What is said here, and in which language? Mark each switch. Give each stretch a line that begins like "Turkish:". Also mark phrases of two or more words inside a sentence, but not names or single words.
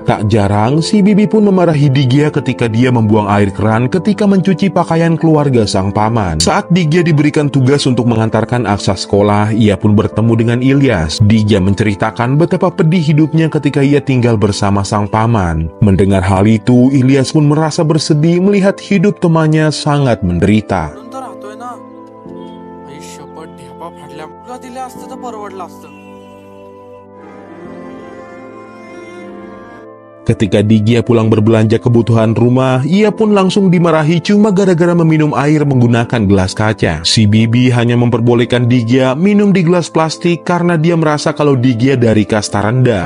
Indonesian: Tak jarang, si bibi pun memarahi Digya ketika dia membuang air keran ketika mencuci pakaian keluarga sang paman. Saat Digya diberikan tugas untuk mengantarkan Aksa sekolah, ia pun bertemu dengan Ilyas. Digya menceritakan betapa pedih hidupnya ketika ia tinggal bersama sang paman. Mendengar hal itu, Ilyas pun merasa bersedih melihat hidup temannya sangat menderita.
Marathi: तर राहतोय ना आयुष्यभर ढेपा फाडल्या तुला दिल्या असतं तर परवडलं असतं.
Indonesian: Ketika Digya pulang berbelanja kebutuhan rumah, ia pun langsung dimarahi cuma gara-gara meminum air menggunakan gelas kaca. Si bibi hanya memperbolehkan Digya minum di gelas plastik karena dia merasa kalau Digya dari kasta rendah.